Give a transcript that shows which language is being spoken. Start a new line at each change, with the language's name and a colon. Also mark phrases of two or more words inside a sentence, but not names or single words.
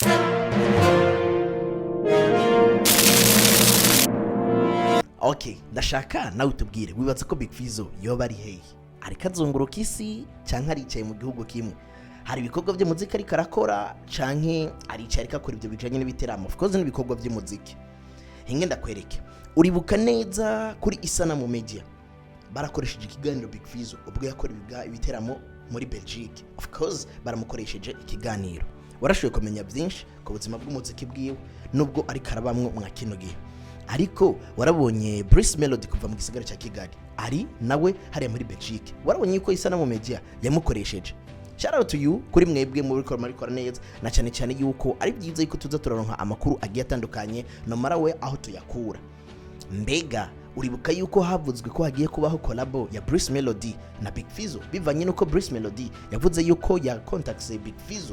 Rundi: Okay, ndashaka nawe utubwire wibaza ko Big Fizzo yoba ari hehe? Ariko azunguruka isi canke aricaye mu gihugu kimwe? Hari ibikorwa by'umuziki ariko arakora canke aricaye ariko akora ibyo bijanye n'ibiteramo?
English: Of course
Rundi: n'ibikorwa by'umuziki. Hinge ndakwereke, uribuka neza kuri Isana mu media barakoresheje ikiganiro Big Fizzo ubwo yakora ibiteramo muri Belgique.
English: Of course
Rundi: baramukoresheje ikiganiro, warashoboye kumenya byinshi ku buzima bw'umuziki bwiwe nubwo ariko arabamwe mwa kino gihe. Ariko warabonye Bruce Melody kuva mu gisigara cya Kigali ari nawe hariya muri Belgique, warabonye yuko Isana mu media yamukoresheje.
English: Shout out to you
Rundi: kuri mwebwe muri kora neza, na cyane cyane yuko ari byiza yuko tuza turaronka amakuru agiye atandukanye no marawe aho tuyakura. Mbega uribuka yuko havuzwe ko hagiye kubaho Collabo ya Bruce Melody na Big Fizzo bivanye nuko Bruce Melody yavuze yuko ya contacts Big Fizzo.